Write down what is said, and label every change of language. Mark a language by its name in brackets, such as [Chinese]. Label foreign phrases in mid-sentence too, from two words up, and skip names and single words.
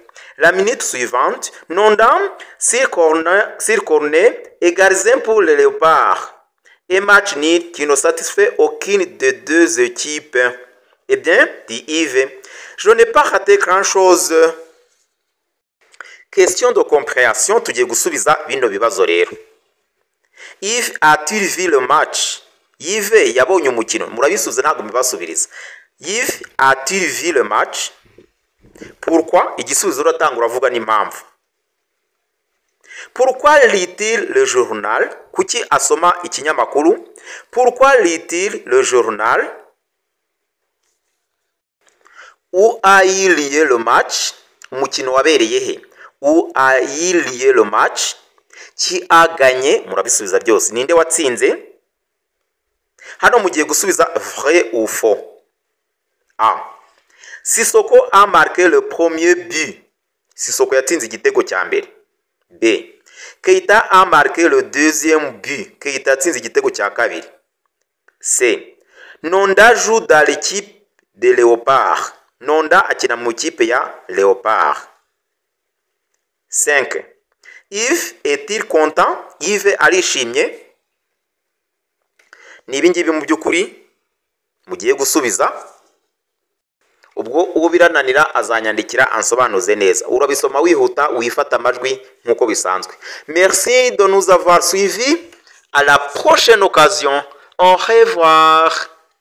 [French] La minute suivante, Nondam, sur corner, égalisé pour les Léopards. Un match nul qui ne satisfait aucune des deux équipes. Eh bien, dit Yves, je n'ai pas raté grand-chose. Question de compréhension, [Kinyarwanda] tugiye gusubiza bino bibazo rero. [French] Yves a-t-il vu le match? [Kinyarwanda] Yves yabonye umukino. Murabisubiza ntabwo mubasubiriza. [French] Yves a-t-il vu le match? Pourquoi? [Kinyarwanda] Igisubizo uratanga uravuga n'impamvu. [French] Pourquoi lit-il le journal? [Kinyarwanda] Kuki asoma ikinyamakuru? [French] Pourquoi lit-il le journal? Où a-il lié le match? [Kinyarwanda] Umukino wabereye he? [French] Où a-il lié le match? Qui a gagné? [Kinyarwanda] Murabisubiza byose. Ninde watsinze? Hano mugiye gusubiza [French] vrai ou faux. A. Sissoko a marqué le premier but. [Kinyarwanda] Sissoko yatsinze igitego cya mbere. [French] B. Keita a marqué le deuxième but. [Kinyarwanda] Keita yatsinze igitego cya kabiri. [French] C. Nonda joue dans l'équipe de Léopard. [Kinyarwanda] Nonda akina mu ikipe ya Léopard. [French] 5. Yves est-il content? [Kinyarwanda] Yves arishimye? Ni ibingibi mu by'ukuri mugiye gusubiza. Ubwo uwo birananira azanyandikira ansobanuze neza. Urabisoma wihuta wifata amajwi nkuko bisanzwe. [French] Merci de nous avoir suivis. À la prochaine occasion. Au revoir.